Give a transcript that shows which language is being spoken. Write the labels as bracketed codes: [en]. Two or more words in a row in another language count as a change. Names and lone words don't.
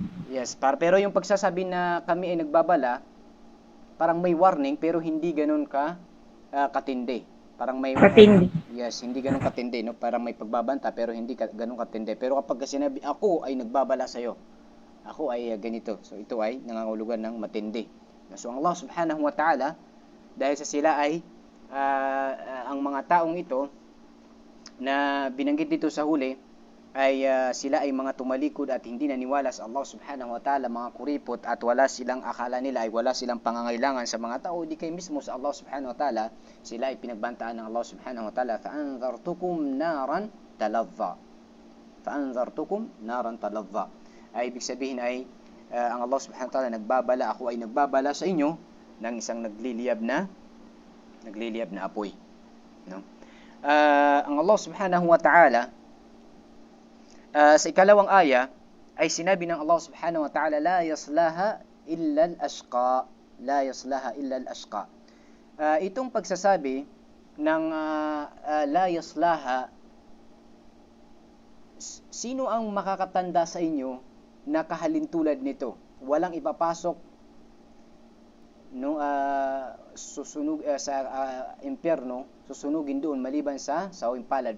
[tl] Yes, pero yung pagsasabi na kami ay nagbabala, parang may warning, pero hindi ganun katindi. Parang may Katindi. Yes, hindi ganun katindi, no? Parang may pagbabanta pero hindi ganun katindi. Pero kapag sinabi ako ay nagbabala sa iyo, ako ay ganito. So ito ay nangangahulugan ng matindi. So ang [ar] الله سبحانه وتعالى, [tl] dahil sa sila ay ang mga taong ito na binanggit dito sa huli ay sila ay mga tumalikod at hindi naniwala sa [ar] الله سبحانه وتعالى, [tl] mga kuripot, at wala silang akala nila ay wala silang pangangailangan sa mga tao, di kay mismo sa [ar] الله سبحانه وتعالى, [tl] sila ay pinagbantaan ng [ar] الله سبحانه وتعالى, فَأَنذَرْتُكُمْ نَارًا تَلَظَّى. فَأَنذَرْتُكُمْ نَارًا تَلَظَّى. [tl] Ay ibig sabihin ay ang [ar] الله سبحانه وتعالى [tl] nagbabala, ako ay nagbabala sa inyo ng isang nagliliyab na apoy, no? Ang [ar] الله سبحانه وتعالى [tl] sa ikalawang aya ay sinabi ng [ar] الله سبحانه وتعالى, لا يصلاها إلا الأشقى. لا يصلاها إلا الأشقى. [tl] Itong pagsasabi ng [ar] لا يصلاها, [tl] sino ang makakatanda sa inyo na kahalintulad nito? Walang ipapasok no susunog sa impyerno, susunugin doon maliban sa sawing palad.